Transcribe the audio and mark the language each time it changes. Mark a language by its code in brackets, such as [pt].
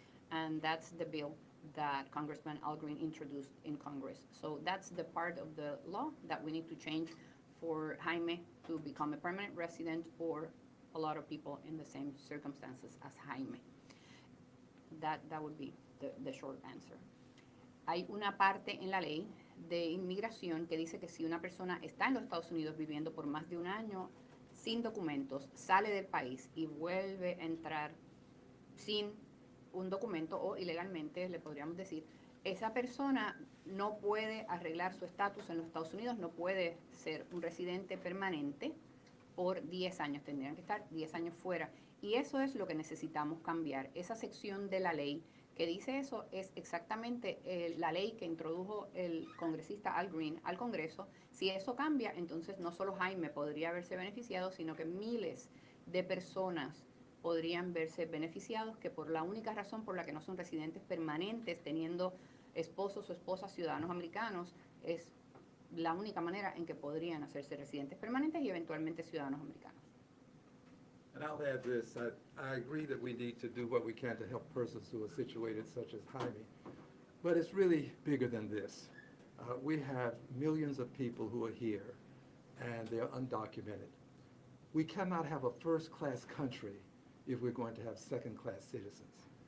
[en] And that's the bill that Congressman Al Green introduced in Congress. So that's the part of the law that we need to change for Jaime to become a permanent resident, or a lot of people in the same circumstances as Jaime. That would be the short answer. [es] Hay una parte en la ley de inmigración que dice que si una persona está en los Estados Unidos viviendo por más de un año sin documentos, sale del país y vuelve a entrar sin un documento o ilegalmente, le podríamos decir, esa persona no puede arreglar su estatus en los Estados Unidos, no puede ser un residente permanente por 10 años, tendrían que estar 10 años fuera. Y eso es lo que necesitamos cambiar. Esa sección de la ley que dice eso es exactamente la ley que introdujo el congresista Al Green al Congreso. Si eso cambia, entonces no solo Jaime podría haberse beneficiado, sino que miles de personas podrían verse beneficiados, que por la única razón por la que no son residentes permanentes, teniendo esposos o esposas ciudadanos americanos, es la única manera en que podrían hacerse residentes permanentes y eventualmente ciudadanos americanos. [en] And I'll add this, I agree that we need to do what we can to help persons who are situated such as Jaime, but it's really bigger than this. We have millions of people who are here, and they're undocumented. We cannot have a first-class country if we're going to have second-class citizens.